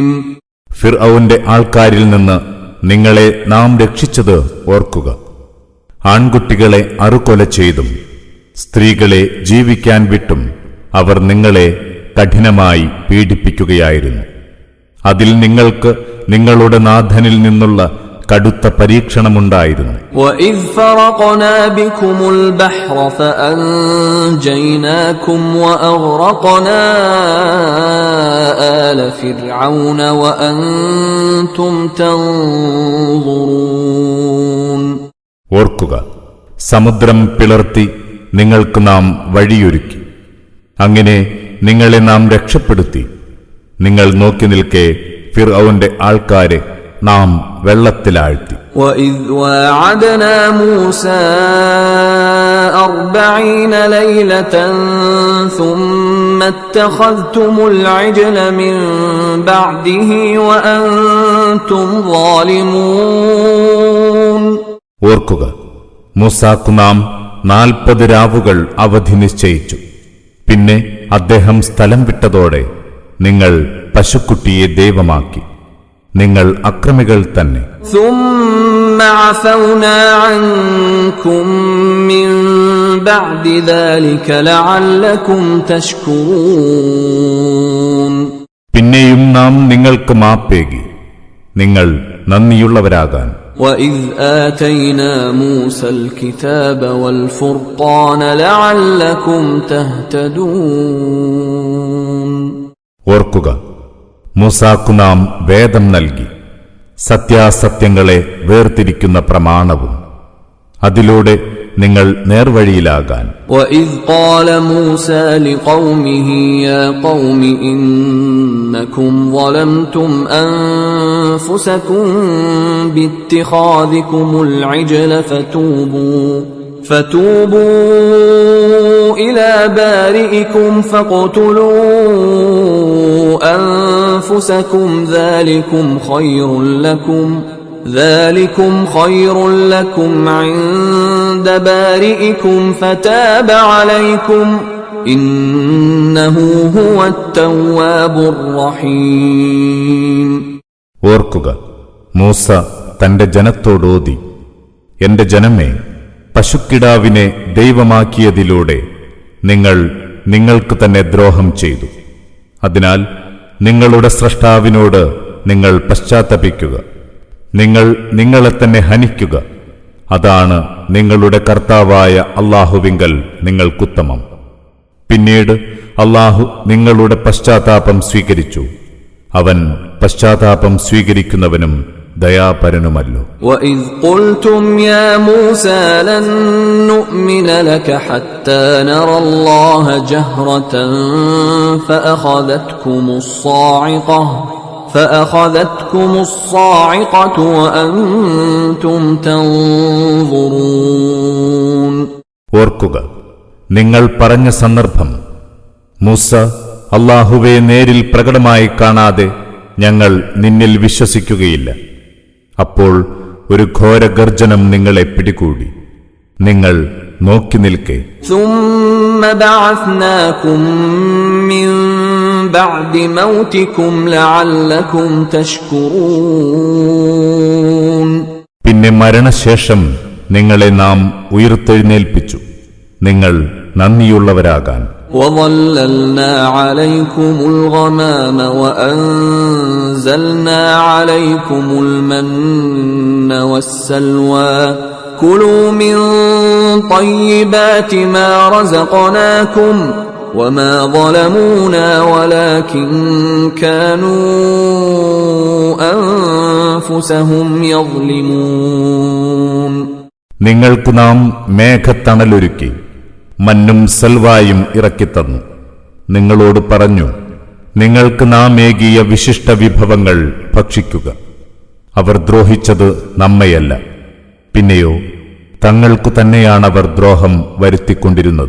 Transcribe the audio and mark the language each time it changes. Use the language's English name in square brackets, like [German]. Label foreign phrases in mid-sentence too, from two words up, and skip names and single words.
[Malayalam] ഫിർഔന്റെ ആൾക്കാരിൽ നിന്ന് നിങ്ങളെ നാം രക്ഷിച്ചത് ഓർക്കുക. ആൺകുട്ടികളെ അറുകൊല ചെയ്തും സ്ത്രീകളെ ജീവിക്കാൻ വിട്ടും അവർ നിങ്ങളെ കഠിനമായി പീഡിപ്പിക്കുകയായിരുന്നു. അതിൽ നിങ്ങൾക്ക് നിങ്ങളുടെ നാഥനിൽ നിന്നുള്ള കടുത്ത പരീക്ഷണമുണ്ടായിരുന്നു. [Arabic] وَإِذْ فَرَقْنَا بِكُمُ الْبَحْرَ فَأَنْجَيْنَاكُمْ وَأَغْرَقْنَا آلَ فِرْعَوْنَ وَأَنْتُمْ تَنْظُرُونَ. [Malayalam] ഓർക്കുക, സമുദ്രം പിളർത്തി നിങ്ങൾക്ക് നാം വഴിയൊരുക്കി. അങ്ങനെ നിങ്ങളെ നാം രക്ഷപ്പെടുത്തി. നിങ്ങൾ നോക്കി നിൽക്കെ ഫിർഔന്റെ ആൾക്കാരെ നാം വെള്ളത്തിലാഴ്ത്തി. [Arabic] وَإِذْ وَاعَدْنَا مُوسَىٰ 40 ليلة ثم اتخذتم العجل من بعده وأنتم ظالمون. [Malayalam] ഓർക്കുക, മൂസാക്കു നാം 40 രാവുകൾ അവധി നിശ്ചയിച്ചു. പിന്നെ അദ്ദേഹം സ്ഥലം വിട്ടതോടെ നിങ്ങൾ പശുക്കുട്ടിയെ ദൈവമാക്കി. നിങ്ങൾ അക്രമികൾ തന്നെ. [Arabic] ثم عفونا عنكم من بعد ذلك لعلكم تشكرون. [Malayalam] പിന്നെയും നാം നിങ്ങൾക്ക് മാപ്പേകി, നിങ്ങൾ നന്ദിയുള്ളവരാകാൻ. [Arabic] وَإِذْ آتَيْنَا مُوسَى الْكِتَابَ وَالْفُرْقَانَ لَعَلَّكُمْ تَهْتَدُونَ. [Malayalam] ഓർക്കുക, മൂസാക്കു നാം വേദം നൽകി, സത്യാസത്യങ്ങളെ വേർതിരിക്കുന്ന പ്രമാണവും, അതിലൂടെ നിങ്ങൾ നേർവഴിയിലാകാൻ. [Arabic] وَإِذْ قَالَ مُوسَى لِقَوْمِهِ يَا قَوْمِ إِنَّكُمْ ظَلَمْتُمْ أَنفُسَكُمْ بِاتِّخَاذِكُمُ الْعِجْلَ فَتُوبُوا إِلَى بَارِئِكُمْ فَاقْتُلُوا أَنفُسَكُمْ ذلكم خير لكم عند بارئكم فتاب عليكم إنه هو التواب الرحيم. [Malayalam] ഓർക്കുക, മൂസ തന്റെ ജനത്തോടോതി, എന്റെ ജനമേ, പശുക്കിടാവിനെ ദൈവമാക്കിയതിലൂടെ നിങ്ങൾ നിങ്ങൾക്ക് തന്നെ ദ്രോഹം ചെയ്തു. അതിനാൽ നിങ്ങളുടെ സ്രഷ്ടാവിനോട് നിങ്ങൾ പശ്ചാത്തപിക്കുക. നിങ്ങൾ നിങ്ങളെ തന്നെ ഹനിക്കുക. അതാണ് നിങ്ങളുടെ കർത്താവായ അല്ലാഹുവിങ്കൽ നിങ്ങൾക്കുത്തമം. പിന്നീട് അല്ലാഹു നിങ്ങളുടെ പശ്ചാത്താപം സ്വീകരിച്ചു. അവൻ പശ്ചാത്താപം സ്വീകരിക്കുന്നവനും ദയാപരനുമല്ലോ. [Arabic] وَإِذْ قُلْتُمْ يَا مُوسَى لَن نُّؤْمِنَ لَكَ حَتَّى نَرَى اللَّهَ جَهْرَةً فأخذتكم الصاعقة وأنتم تنظرون. [Malayalam] ഓർക്കുക, നിങ്ങൾ പറഞ്ഞ സന്ദർഭം, മൂസ, അല്ലാഹുവെ നേരിൽ പ്രകടമായി കാണാതെ ഞങ്ങൾ നിന്നിൽ വിശ്വസിക്കുകയില്ല. അപ്പോൾ ഒരു ഘോരഗർജനം നിങ്ങളെ പിടികൂടി. നിങ്ങൾ നോക്കി നിൽക്കെ. [Arabic] ثم بعثناكم من بعد موتكم لعلكم تشكرون. [Malayalam] പിന്നെ മരണശേഷം നിങ്ങളെ നാം ഉയർത്തെഴുന്നേൽപ്പിച്ചു, നിങ്ങൾ നന്ദിയുള്ളവരാകാൻ. [Arabic] وظللنا عليكم الغمام وأنزلنا عليكم المن والسلوى كلوا من طيبات ما رزقناكم وما ظلمونا ولكن كانوا أنفسهم يظلمون. [Malayalam] നിങ്ങൾക്കു നാം മേഘത്തണലൊരുക്കി മന്നും സൽവായും ഇറക്കിത്തന്നു. നിങ്ങളോട് പറഞ്ഞു, നിങ്ങൾക്ക് നാം ഏകിയ വിശിഷ്ട വിഭവങ്ങൾ ഭക്ഷിക്കുക. അവർ ദ്രോഹിച്ചത് നമ്മയല്ല, പിന്നെയോ തങ്ങൾക്കു തന്നെയാണവർ ദ്രോഹം വരുത്തിക്കൊണ്ടിരുന്നത്.